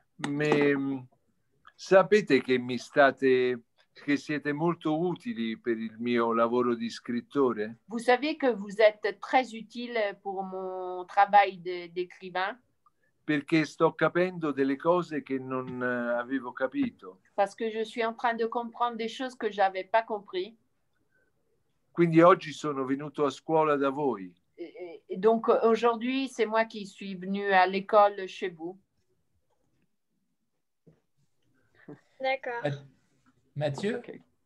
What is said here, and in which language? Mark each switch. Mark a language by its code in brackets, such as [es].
[it] Mais sapete che siete molto utili per il mio lavoro di scrittore? [fr] Vous savez que vous êtes très utile pour mon travail d'écrivain? [it] Perché sto capendo delle cose che non avevo capito. [fr] Parce que je suis en train de comprendre des choses que j'avais pas compris. [it] Quindi oggi sono venuto a scuola da voi. [fr] Et donc aujourd'hui, c'est moi qui suis venu à l'école chez vous. D'accord. Mathieu? Okay.